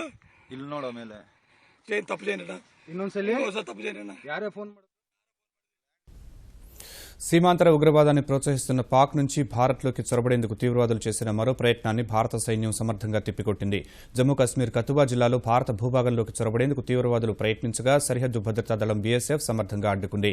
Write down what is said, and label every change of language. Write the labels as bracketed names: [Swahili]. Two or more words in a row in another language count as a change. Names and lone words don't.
[Kannada] ಇಲ್ಲಿ ನೋಡೋ ಮೇಲೆ [Telugu] తప్పు చేయనట [Kannada] ಇನ್ನೊಂದ್ಸಲಿ [Telugu] తప్పు చేయనట [Kannada] ಯಾರೇ ಫೋನ್ [Telugu] సీమాంతర ఉగ్రవాదాన్ని ప్రోత్సహిస్తున్న పాక్ నుంచి భారత్లోకి చొరబడేందుకు తీవ్రవాదులు చేసిన మరో ప్రయత్నాన్ని భారత సైన్యం సమర్థంగా తిప్పికొట్టింది. జమ్మూ కశ్మీర్ కతువా జిల్లాలో భారత భూభాగంలోకి చొరబడేందుకు తీవ్రవాదులు ప్రయత్నించగా సరిహద్దు భద్రతా దళం బీఎస్ఎఫ్ సమర్థంగా అడ్డుకుంది.